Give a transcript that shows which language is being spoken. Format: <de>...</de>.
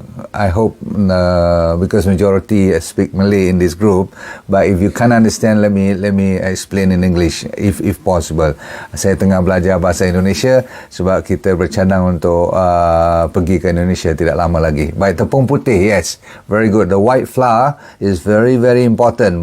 <en>I hope because majority speak Malay in this group, but if you can't understand, let me explain in English if possible.</en> <ms>Saya tengah belajar bahasa Indonesia sebab kita bercadang untuk pergi ke Indonesia tidak lama lagi. Baik, tepung putih,</ms> <en>yes, very good. The white flour is very very important.</en>